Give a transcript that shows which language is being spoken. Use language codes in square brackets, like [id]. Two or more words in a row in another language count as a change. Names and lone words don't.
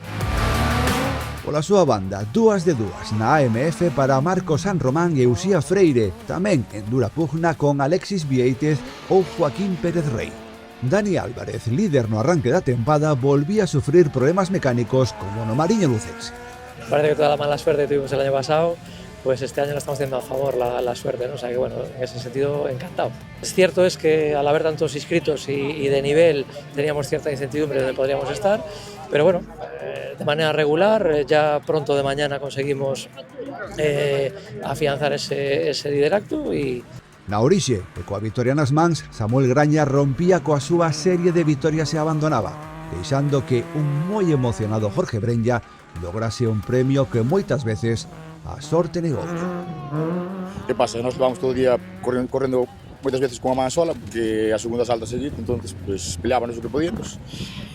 [gl] Pola súa banda, 2 de 2 na AMF para Marcos San Román e Uxía Freire, tamén en dura pugna con Alexis Vieitez ou Joaquín Pérez Rey. Dani Álvarez, líder no arranque da tempada, volvía a sufrir problemas mecánicos como no Mariño Lucense. [es] Parece que toda la mala suerte que tuvimos el año pasado, pues este año la estamos teniendo a favor la suerte, ¿no? O sea que bueno, en ese sentido encantado. Es cierto es que al haber tantos inscritos y de nivel teníamos cierta incertidumbre de donde podríamos estar, pero bueno, de manera regular, ya pronto de mañana conseguimos afianzar ese liderato y [gl] na orixe, e coa vitoria nas mans, Samuel Graña rompía coa súa serie de vitorias e abandonaba, deixando que un moi emocionado Jorge Brenya lograse un premio que moitas veces a sorte negou. Que pasa? Nós vamos todo o día correndo moitas veces con a man sola, porque a segunda salta seguir, entonces pues, peleábamos o que podíamos.